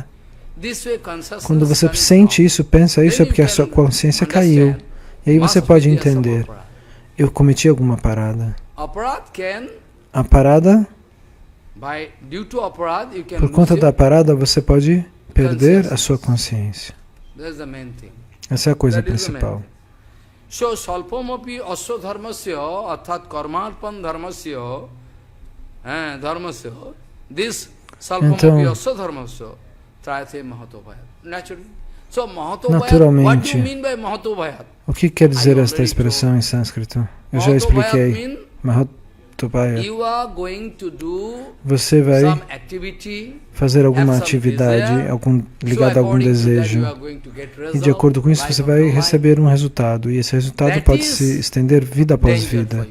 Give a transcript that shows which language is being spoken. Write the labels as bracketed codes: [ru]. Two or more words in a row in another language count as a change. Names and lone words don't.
[pt] Quando você sente isso, pensa isso, é porque a sua consciência caiu. E aí você pode entender, eu cometi alguma parada. A parada, por conta da parada, você pode perder a sua consciência. Essa é a coisa principal. [sa] So, salpamapi asya dharmasya, arthat karmarpan dharmasya, this salpamapi asya dharmasya, trayate mahatobhayat. [en] Naturalmente, what do you mean by mahatobhayat? [pt] O que quer dizer esta expressão em sânscrito? Eu já expliquei. Mahatobhayat. Você vai fazer alguma atividade ligada a algum desejo. E de acordo com isso, você vai receber um resultado. E esse resultado pode se estender vida após vida.